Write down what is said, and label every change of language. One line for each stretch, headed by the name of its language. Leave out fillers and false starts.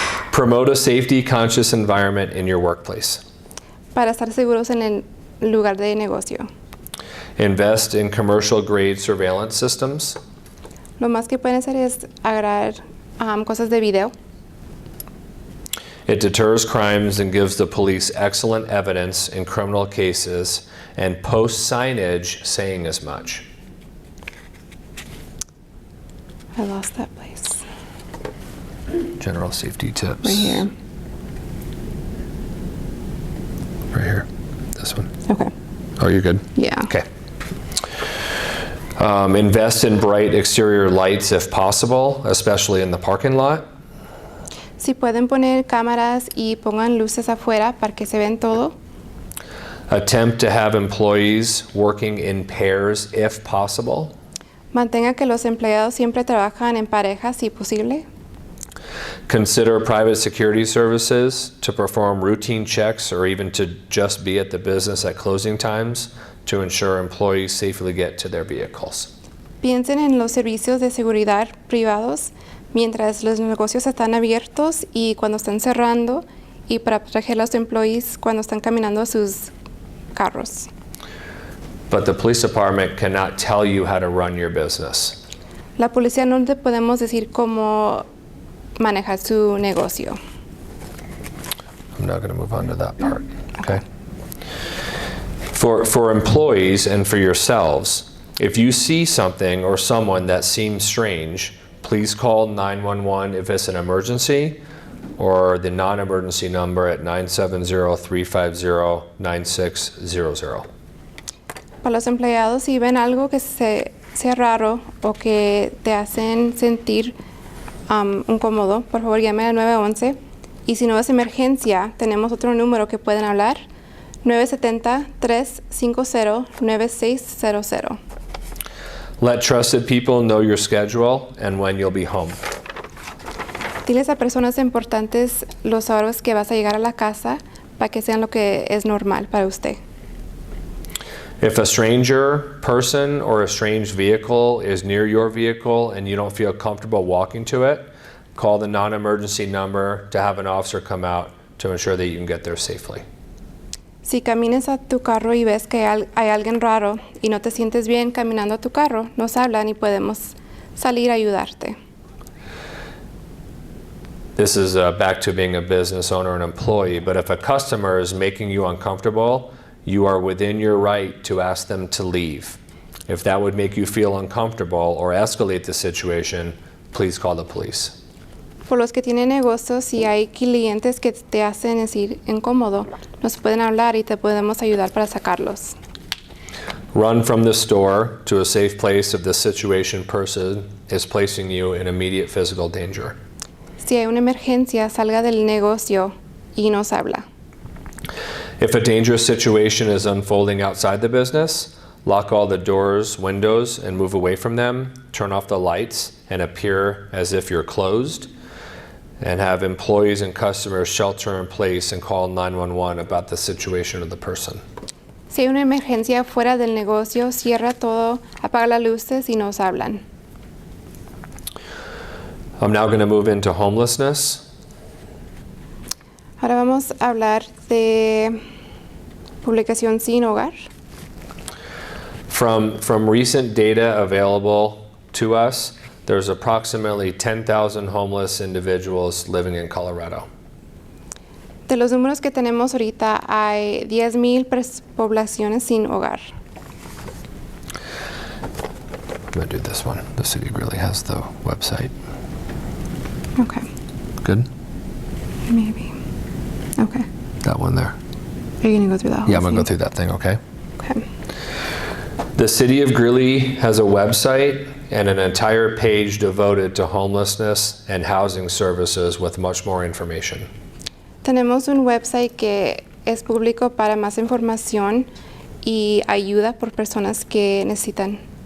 English: Promote a safety conscious environment in your workplace.
Spanish: Para estar seguros en el lugar de negocio.
English: Invest in commercial grade surveillance systems.
Spanish: Lo más que pueden hacer es agarrar cosas de video.
English: It deters crimes and gives the police excellent evidence in criminal cases and posts signage saying as much. I lost that place. General safety tips. Right here. Right here. This one. Okay. Oh, you're good? Yeah. Okay. Invest in bright exterior lights if possible, especially in the parking lot.
Spanish: Si pueden poner cámaras y pongan luces afuera para que se vean todo.
English: Attempt to have employees working in pairs if possible.
Spanish: Mantenga que los empleados siempre trabajan en pareja si posible.
English: Consider private security services to perform routine checks or even to just be at the business at closing times to ensure employees safely get to their vehicles.
Spanish: Piensen en los servicios de seguridad privados mientras los negocios están abiertos y cuando están cerrando y para proteger a los empleados cuando están caminando a sus carros.
English: But the police department cannot tell you how to run your business.
Spanish: La policía no te podemos decir cómo manejar su negocio.
English: I'm not going to move on to that part. Okay. For employees and for yourselves, if you see something or someone that seems strange, please call 911 if it's an emergency, or the non-emergency number at 970-350-9600.
Spanish: Para los empleados, si ven algo que sea raro o que te hacen sentir incómodo, por favor llame al 911. Y si no es emergencia, tenemos otro número que pueden hablar, 970-350-9600.
English: Let trusted people know your schedule and when you'll be home.
Spanish: Diles a personas importantes los horarios que vas a llegar a la casa para que sean lo que es normal para usted.
English: If a stranger person or a strange vehicle is near your vehicle and you don't feel comfortable walking to it, call the non-emergency number to have an officer come out to ensure that you can get there safely.
Spanish: Si caminas a tu carro y ves que hay alguien raro y no te sientes bien caminando a tu carro, nos hablan y podemos salir a ayudarte.
English: This is back to being a business owner and employee, but if a customer is making you uncomfortable, you are within your right to ask them to leave. If that would make you feel uncomfortable or escalate the situation, please call the police.
Spanish: Por los que tienen negocios, si hay clientes que te hacen decir incómodo, nos pueden hablar y te podemos ayudar para sacarlos.
English: Run from the store to a safe place if the situation person is placing you in immediate physical danger.
Spanish: Si hay una emergencia, salga del negocio y nos habla.
English: If a dangerous situation is unfolding outside the business, lock all the doors, windows, and move away from them. Turn off the lights and appear as if you're closed. And have employees and customers shelter in place and call 911 about the situation of the person.
Spanish: Si hay una emergencia fuera del negocio, cierra todo, apaga las luces y nos hablan.
English: I'm now going to move into homelessness.
Spanish: Ahora vamos a hablar de publicación sin hogar.
English: From recent data available to us, there's approximately 10,000 homeless individuals living in Colorado.
Spanish: De los números que tenemos ahorita, hay 10,000 poblaciones sin hogar.
English: I'm going to do this one. The city really has the website. Okay, Good? maybe. Okay. That one there. Are you going to go through that whole Yeah, I'm going to go thing? through that thing, okay? Okay. The city of Greeley has a website and an entire page devoted to homelessness and housing services with much more information.
Spanish: Tenemos un website que es público para más información y ayuda por personas que necesitan.